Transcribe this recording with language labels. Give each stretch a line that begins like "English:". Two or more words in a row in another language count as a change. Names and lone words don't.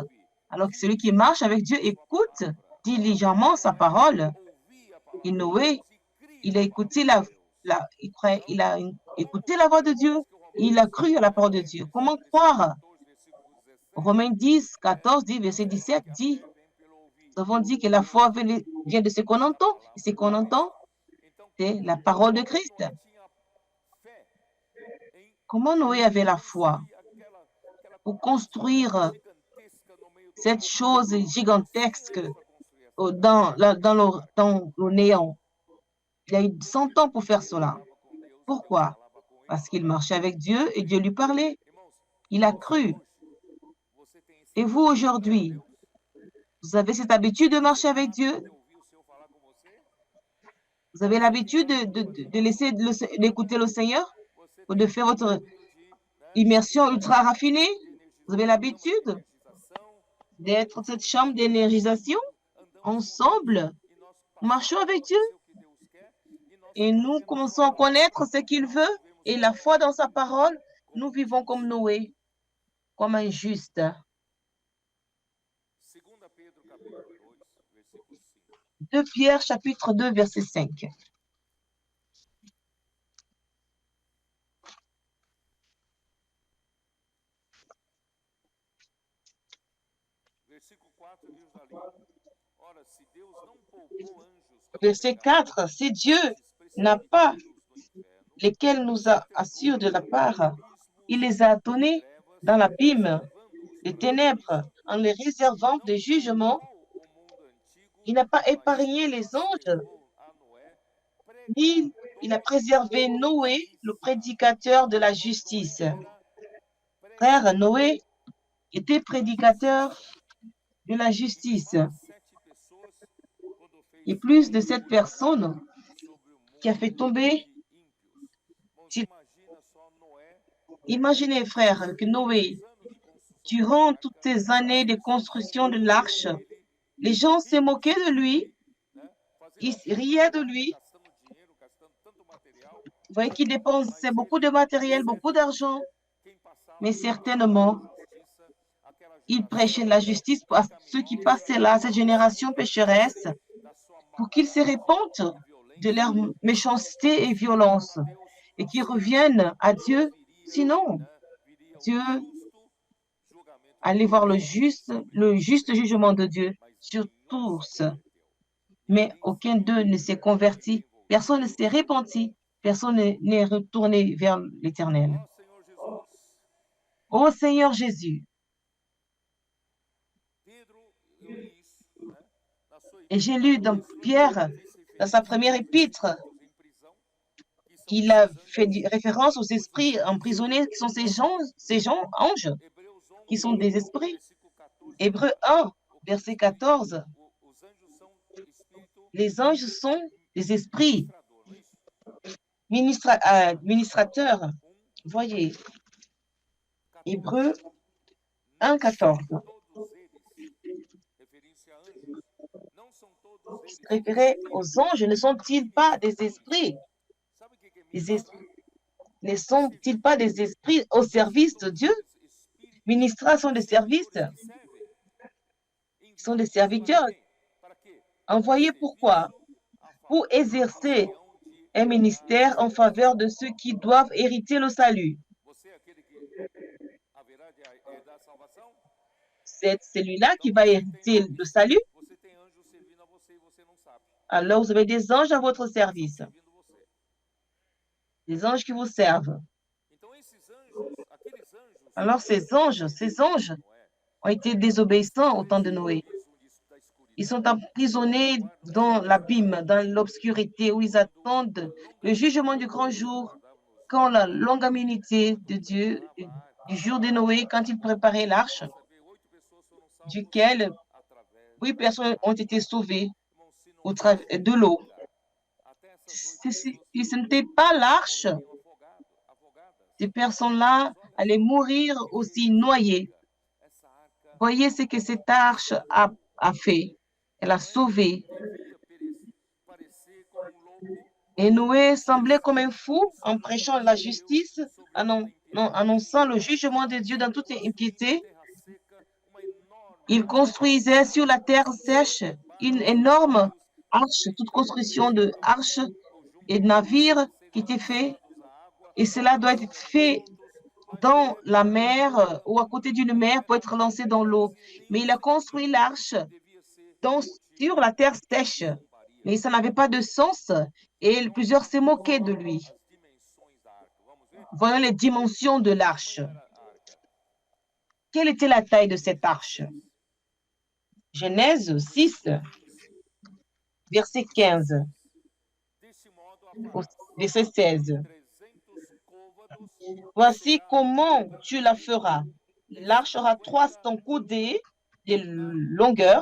Portuguese: ouve
French: Alors que celui qui marche avec Dieu
Portuguese: diligentemente sua
French: écoute
Portuguese: palavra.
French: diligemment sa parole.
Portuguese: Ouvir a palavra
French: Et de Noé,
Portuguese: Deus e cria
French: il a
Portuguese: na palavra
French: écouté
Portuguese: de Deus.
French: il a écouté
Portuguese: Como
French: la voix de
Portuguese: como
French: Dieu.
Portuguese: diz que o
French: Il a
Portuguese: Romanos
French: cru à la parole de Dieu. Comment croire?
Portuguese: 14, versículo 17,
French: Romains 10, 14 dit,
Portuguese: nós
French: verset
Portuguese: vemos
French: 17
Portuguese: que a
French: dit,
Portuguese: fé vem pelo ouvir
French: nous avons dit que la foi vient de ce qu'on
Portuguese: da
French: entend. Et ce
Portuguese: palavra de
French: qu'on entend,
Portuguese: Cristo. Então,
French: c'est la parole de
Portuguese: como
French: Christ.
Portuguese: Noé tinha fé em
French: Comment Noé avait la foi
Portuguese: construir aquela
French: pour
Portuguese: estrutura
French: construire
Portuguese: gigantesca no meio do
French: cette
Portuguese: nada,
French: chose
Portuguese: por 100
French: gigantesque
Portuguese: anos para construir essa
French: dans le néant? Il a eu 100 ans pour faire
Portuguese: Ele
French: cela.
Portuguese: andava com Deus e Deus
French: Pourquoi?
Portuguese: falava com ele.
French: Parce qu'il marchait avec Dieu et Dieu lui parlait.
Portuguese: Irmãos,
French: Il a
Portuguese: você
French: cru.
Portuguese: hoje, você tem esse
French: Et vous,
Portuguese: hábito de andar com
French: aujourd'hui,
Portuguese: Deus?
French: vous avez cette habitude de
Portuguese: Você
French: marcher
Portuguese: tem
French: avec
Portuguese: hábito
French: Dieu?
Portuguese: de ouvir o Senhor falar com você?
French: Vous avez
Portuguese: Você tem
French: l'habitude
Portuguese: hábito de fazer
French: de laisser d'écouter le Seigneur
Portuguese: Você
French: ou
Portuguese: tem
French: de faire votre
Portuguese: hábito de, né,
French: immersion ultra raffinée? Vous avez
Portuguese: câmara de
French: l'habitude
Portuguese: energização,
French: d'être cette chambre
Portuguese: juntamente
French: d'énergisation
Portuguese: andamos com Deus
French: ensemble?
Portuguese: e nós
French: Marchons
Portuguese: passamos a
French: avec Dieu
Portuguese: conhecer o que Deus quer e nós
French: et
Portuguese: ficamos
French: nous
Portuguese: vendo a sua
French: commençons à
Portuguese: palavra.
French: connaître ce qu'il
Portuguese: Nós
French: veut
Portuguese: vivemos
French: et
Portuguese: como
French: la foi dans sa
Portuguese: justo,
French: parole,
Portuguese: como
French: nous vivons comme
Portuguese: justo.
French: Noé, comme un juste.
Portuguese: 2 Pedro capítulo 2, versículo 5.
French: 2 Pierre chapitre 2 verset 5.
Portuguese: Versículo 4 diz ali: Ora, se Deus não poupou anjos que
French: Verset
Portuguese: pecaram,
French: 4. Si Dieu
Portuguese: antes
French: n'a pas
Portuguese: precipitando-os no inferno,
French: lesquels nous
Portuguese: os entregou
French: assure de la
Portuguese: ao
French: part, il
Portuguese: abismo
French: les a
Portuguese: de
French: donnés
Portuguese: trevas,
French: dans l'abîme
Portuguese: reservando-os
French: des
Portuguese: para o
French: ténèbres
Portuguese: juízo.
French: en les réservant
Portuguese: Não
French: de jugement.
Portuguese: poupou o mundo antigo,
French: Il n'a pas
Portuguese: mas
French: épargné les anges,
Portuguese: conservou a Noé,
French: ni il a
Portuguese: pregador
French: préservé
Portuguese: da
French: Noé, le
Portuguese: justiça.
French: prédicateur de la
Portuguese: Irmãos, Noé
French: justice.
Portuguese: era
French: Frère,
Portuguese: pregador
French: Noé était
Portuguese: da
French: prédicateur
Portuguese: justiça.
French: de la
Portuguese: E tem
French: justice.
Portuguese: mais 7 pessoas quando fez
French: Et plus de
Portuguese: cair
French: 7 personnes
Portuguese: sobre o
French: qui a fait
Portuguese: mundo
French: tomber.
Portuguese: de ímpios. Irmãos, imagina só Noé,
French: Imaginez, frère, que Noé,
Portuguese: 6 anos de construção da
French: durant toutes
Portuguese: arca,
French: ces années de
Portuguese: as pessoas
French: construction de
Portuguese: zombavam
French: l'arche,
Portuguese: dele,
French: les gens se moquaient
Portuguese: riam-se
French: de lui,
Portuguese: dele, né? Fazendo
French: ils
Portuguese: aquilo
French: riaient
Portuguese: por
French: de
Portuguese: nada,
French: lui.
Portuguese: gastando dinheiro, gastando tanto material.
French: Vous voyez qu'il dépensait
Portuguese: Mas
French: beaucoup de matériel, beaucoup
Portuguese: certamente,
French: d'argent,
Portuguese: quem
French: mais
Portuguese: passava
French: certainement,
Portuguese: aquela justiça, aquela
French: il prêchait la
Portuguese: geração
French: justice à ceux qui
Portuguese: pecaminosa,
French: passaient là, cette génération pécheresse,
Portuguese: arrependesse da sua
French: pour qu'ils se
Portuguese: maldade
French: repentent
Portuguese: e
French: de leur
Portuguese: violência,
French: méchanceté et
Portuguese: voltassem
French: violence
Portuguese: a Deus,
French: et qu'ils
Portuguese: senão
French: reviennent à
Portuguese: Deus
French: Dieu.
Portuguese: viria,
French: Sinon,
Portuguese: né, viria o
French: Dieu
Portuguese: justo julgamento de
French: allait voir
Portuguese: Deus sobre
French: le
Portuguese: todos
French: juste
Portuguese: eles.
French: jugement de Dieu
Portuguese: Mas
French: sur
Portuguese: nenhum se
French: tous.
Portuguese: converteu,
French: Mais
Portuguese: ninguém se
French: aucun d'eux ne s'est
Portuguese: ninguém
French: converti,
Portuguese: voltou
French: personne
Portuguese: a
French: ne
Portuguese: Deus.
French: s'est repenti, personne n'est retourné vers l'Éternel.
Portuguese: Ó Senhor Jesus,
French: Ô Seigneur Jésus,
Portuguese: Pedro, eu li isso, né, na sua
French: et j'ai lu dans
Portuguese: epístola,
French: Pierre,
Portuguese: fez
French: dans sa
Portuguese: referência
French: première
Portuguese: aos
French: épître,
Portuguese: espíritos em prisão, que são
French: il a
Portuguese: esses
French: fait
Portuguese: anjos,
French: référence aux
Portuguese: os
French: esprits
Portuguese: espíritos
French: emprisonnés qui sont ces gens, anges,
Portuguese: Hebreus
French: qui
Portuguese: 11,
French: sont des esprits.
Portuguese: versículo 14
French: Hébreu
Portuguese: fala,
French: 1,
Portuguese: os
French: verset 14,
Portuguese: os anjos são espírito
French: les anges sont des esprits
Portuguese: ministrador, não é isso?
French: ministrateurs. Voyez, 14. Hébreu
Portuguese: Não
French: 1,
Portuguese: são
French: 14.
Portuguese: todos eles, referência a anjos, não são todos
French: qui se référait aux anges, ne sont-ils pas des esprits?
Portuguese: Sabe o que é
French: Des
Portuguese: ministrar?
French: esprits ne sont-ils pas des esprits au service de Dieu?
Portuguese: Espíritos
French: Ministration de service,
Portuguese: servidores que servem,
French: ils sont des
Portuguese: enviados para
French: serviteurs.
Portuguese: quem? Para quê? Para
French: Envoyés pourquoi?
Portuguese: serviço a
French: Pour
Portuguese: favor daqueles
French: exercer
Portuguese: que hão de
French: un
Portuguese: herdar
French: ministère
Portuguese: a
French: en faveur
Portuguese: salvação.
French: de ceux qui doivent hériter le salut.
Portuguese: Você é aquele que haverá de herdar a salvação?
French: C'est celui-là qui
Portuguese: Então
French: va hériter le salut.
Portuguese: você tem anjos servindo a você e você não sabe.
French: Alors vous avez des anges à votre
Portuguese: Eles estão
French: service,
Portuguese: servindo você.
French: des anges qui vous servent.
Portuguese: Então esses anjos, aqueles anjos
French: Alors ces anges
Portuguese: Noé,
French: ont été désobéissants au temps de
Portuguese: região
French: Noé.
Portuguese: da
French: Ils
Portuguese: escuridão,
French: sont emprisonnés dans l'abîme, dans l'obscurité, où ils attendent le jugement du grand jour, quand la longanimité de Dieu, du jour de Noé, quand il préparait l'arche,
Portuguese: você vê 8 pessoas foram salvas
French: duquel
Portuguese: através
French: 8
Portuguese: da
French: personnes ont été sauvées
Portuguese: Irmão, se não fosse
French: de l'eau.
Portuguese: até essas 8
French: Si ce n'était pas l'arche,
Portuguese: morreriam afogadas.
French: ces personnes-là allaient mourir aussi noyées.
Portuguese: Essa arca,
French: Voyez ce que cette arche a fait. Elle a sauvé.
Portuguese: devia parecer como louco,
French: Et Noé semblait comme un fou en prêchant la justice, annonçant le jugement de Dieu dans toute impiété.
Portuguese: terra seca, uma enorme
French: Il construisait sur la terre sèche une énorme arche, toute construction de arches et de navires qui était fait.
Portuguese: lados à água,
French: Et cela doit être fait dans la mer ou à côté d'une mer pour être lancé dans l'eau. Mais il a construit l'arche
Portuguese: devia ser
French: sur la terre sèche. Mais ça n'avait pas de sens et plusieurs se moquaient de lui.
Portuguese: as dimensões da arca. Vamos ver?
French: Voyons les dimensions de l'arche.
Portuguese: Era a arca.
French: Quelle était la taille de cette arche? Genèse 6, verset 15,
Portuguese: Deste modo,
French: verset 16. 300 côvados Voici comment tu la feras. L'arche aura 300 coudées de longueur,